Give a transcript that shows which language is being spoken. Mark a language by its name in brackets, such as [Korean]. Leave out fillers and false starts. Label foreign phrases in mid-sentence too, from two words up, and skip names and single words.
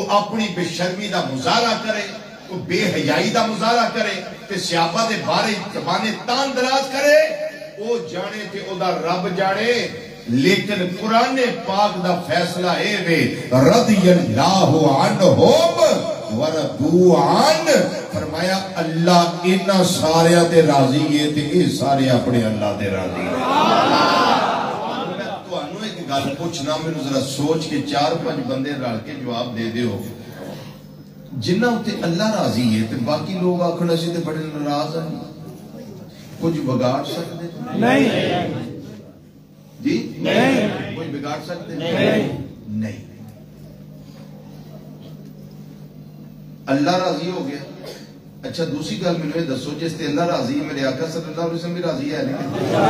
[Punjabi] اپنی بے شرمی دا مظاہرہ کرے، کوئی بے حیائی دا مظاہرہ کرے، تے صحابہ دے بارے زبانے تان دراز کرے، او جانے تے او دا رب جانے، لیکن قرآن پاک دا فیصلہ اے وے [Arabic] رضی اللہ عنہم وردو عن، [Punjabi] فرمایا اللہ انہاں سارے تے راضی ہے تے اے سارے اپنے اللہ دے راضی ہے۔ میں تو انہوں ایک گل پوچھنا، میں ذرا سوچ کے 4-5 بندے رل کے جواب دے دیو، جنہ ہوتے اللہ راضی ہے تے باقی لوگ آکھنا سی تے بڑے ناراض ہیں، کچھ بگاڑ سکتے نہیں جی نہیں، کوئی بگاڑ سکتے نہیں۔ اللہ راضی ہو گیا۔ اچھا دوسری گل میں دسو، جس تے اللہ راضی ہے میرے آقا [Arabic] صلی اللہ علیہ وسلم [Punjabi] بھی راضی ہے نہیں؟